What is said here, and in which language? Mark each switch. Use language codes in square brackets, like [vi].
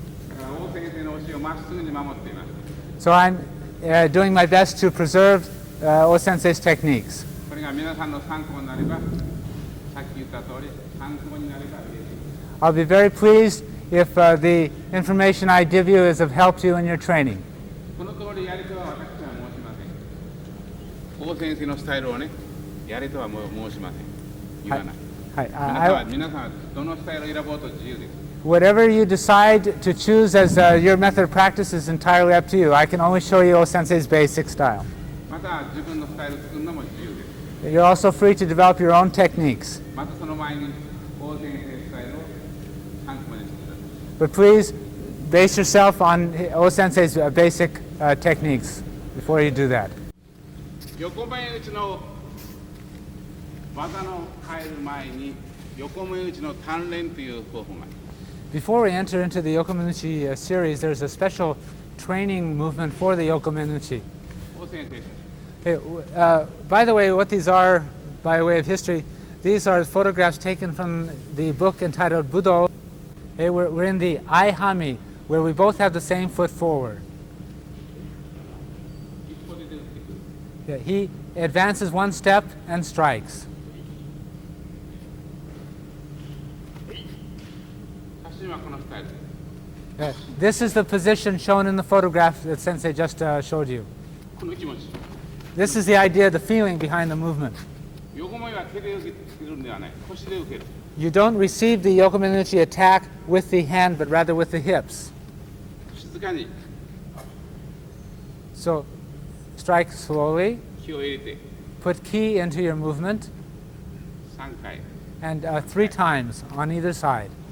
[ja] だから大先生の教えをまっすぐに守っています。 [en] So I'm doing my best to preserve O Sensei's techniques. [ja] これが皆さんの参考になれば、さっき言った通り参考になれば嬉しい。 [en] I'll be very pleased if the information I give you is of help to you in your training. [ja] この通りやりとは私は申しません。大先生のスタイルをね、やれとはもう申しません。言わない。皆さんはどのスタイルを選ぼうと自由です。 [en] Whatever you decide to choose as your method of practice is entirely up to you. I can only show you O Sensei's basic style. [ja] また自分のスタイルを作るのも自由です。 [en] You're also free to develop your own techniques. [ja] またその前に大先生スタイルを参考にしてください。 [en] But please base yourself on O Sensei's basic techniques before you do that. [ja] 横目打ちの技の入る前に横目打ちの鍛錬という方法があります。 [en] Before we enter into the Yokomenuchi series, there's a special training movement for the Yokomenuchi. [ja] 大先生、 [en] Hey, by the way, what these are, by way of history, these are photographs taken from the book entitled Budo. Hey, we're in the Aihami, where we both have the same foot forward. [ja] 一歩で打ってくる。 [en] Yeah, he advances one step and strikes. [ja] 写真はこのスタイルです。 [en] This is the position shown in the photograph that Sensei just showed you. [ja] この気持ち。 [en] This is the idea, the feeling behind the movement. [ja] 横目は手で受けるんではない。腰で受ける。 [en] You don't receive the Yokomenuchi attack with the hand, but rather with the hips. [ja] 静かに [en] So strike slowly, [ja] 気を入れて [en] put ki into your movement, [ja] 3回。 [en] and 3 times on either side.